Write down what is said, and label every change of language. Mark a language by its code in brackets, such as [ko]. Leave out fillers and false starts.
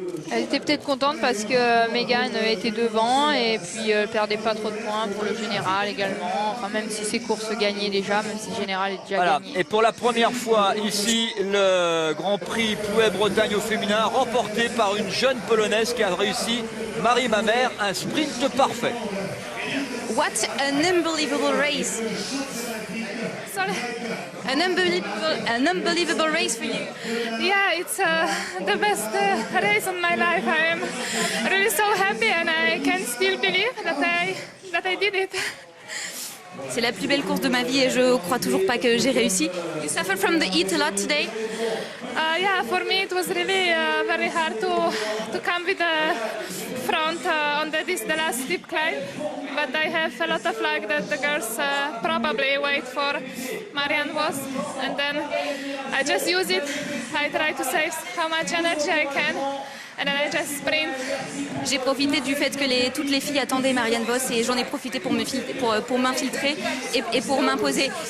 [fr] Elle était peut-être contente parce que Mégane était devant et puis elle perdait pas trop de points pour le général également. Enfin, même si ses courses gagnaient déjà, même si le général est déjà gagné. Et pour la première fois ici, le Grand Prix Plouay-Bretagne au féminin remporté par une jeune Polonaise qui a réussi, Marie Mamère, un sprint parfait. [en] What an unbelievable race! Sorry. An unbelievable race for you. Yeah, it's the best race of my life. I am really so happy and I can still believe that I did it. [fr] C'est la plus belle course de ma vie et je crois toujours pas que j'ai réussi. [en] You suffered from the heat a lot today? Yeah, for me it was really very hard to come with the front on the last steep climb. But I have a lot of luck that the girls probably wait for Marianne Vos. And then I just use it. I try to save how much energy I can. And then I just sprint. [fr] J'ai profité du fait que toutes les filles attendaient Marianne Vos et j'en ai profité pour m'infiltrer et pour m'imposer.